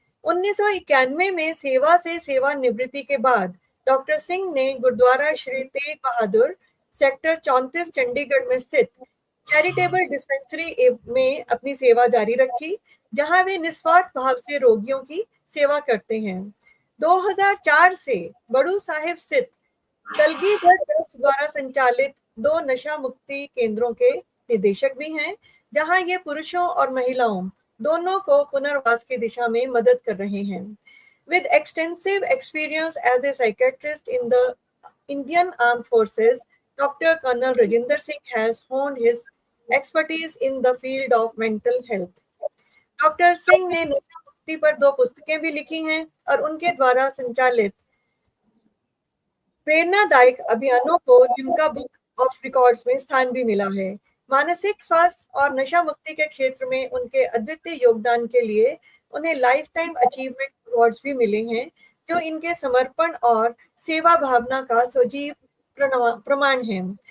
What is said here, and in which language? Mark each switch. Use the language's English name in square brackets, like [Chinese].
[Hindi] 1991 में सेवा से सेवानिवृत्ति के बाद डॉक्टर सिंह ने गुरुद्वारा श्री तेग बहादुर सेक्टर 34 चंडीगढ़ में स्थित चैरिटेबल डिस्पेंसरी में अपनी सेवा जारी रखी, जहां वे निस्वार्थ भाव से रोगियों की सेवा करते हैं। 2004 से बड़ू साहिब स्थित कलगीधर ट्रस्ट द्वारा संचालित 2 नशा मुक्ति केंद्रों के निदेशक भी हैं, जहां ये पुरुषों और महिलाओं दोनों को पुनर्वास की दिशा में मदद कर रहे हैं। [English] With extensive experience as a psychiatrist in the Indian Armed Forces, Dr. Colonel Rajinder Singh has honed his expertise in the field of mental health. [Hindi] Doctor Singh ने नशा मुक्ति पर 2 पुस्तकें भी लिखी हैं और उनके द्वारा संचालित प्रेरणादायक अभियानों को लिम्का बुक ऑफ रिकॉर्ड्स में स्थान भी मिला है। मानसिक स्वास्थ्य और नशा मुक्ति के क्षेत्र में उनके अद्वितीय योगदान के लिए उन्हें लाइफ टाइम अचीवमेंट अवार्ड्स भी मिले हैं, जो इनके समर्पण और सेवा भावना का सजीव प्रमाण है।